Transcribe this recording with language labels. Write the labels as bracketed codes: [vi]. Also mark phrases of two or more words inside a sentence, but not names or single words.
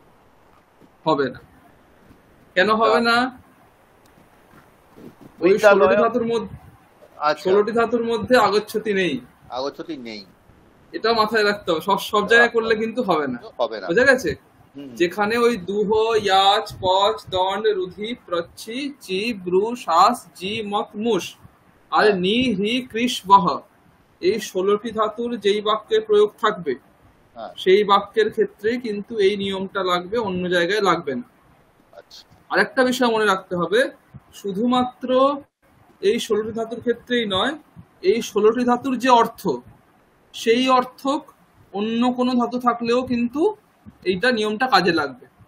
[bn] হবে না। কেন হবে না? ওই 16টি ধাতুর মধ্যে 16টি ধাতুর মধ্যে আগচ্ছতি নেই। আগচ্ছতি নেই, এটা মাথায় রাখতে হবে। সব জায়গায় করলে কিন্তু হবে না। বোঝা গেছে? যেখানে ওই [sa] দুহ, ইয়াচ, পচ, দণ্ড, রুধি, প্রচ্ছি, চি, ব্রু, শ্বাস, জি, মত, মুষ [bn] আর [sa] নি, হ্রি, কৃষ, বহ [bn] এই 16টি ধাতুর যেই বাক্যে প্রয়োগ থাকবে সেই বাক্যের ক্ষেত্রে কিন্তু এই নিয়মটা লাগবে, অন্য জায়গায় লাগবে না। আরেকটা বিষয় মনে রাখতে হবে, শুধুমাত্র এই 16টি ধাতুর ক্ষেত্রেই নয়, এই 16টি ধাতুর যে অর্থ সেই অর্থ অন্য কোনো ধাতু থাকলেও কিন্তু এইটা নিয়মটা কাজে লাগবে।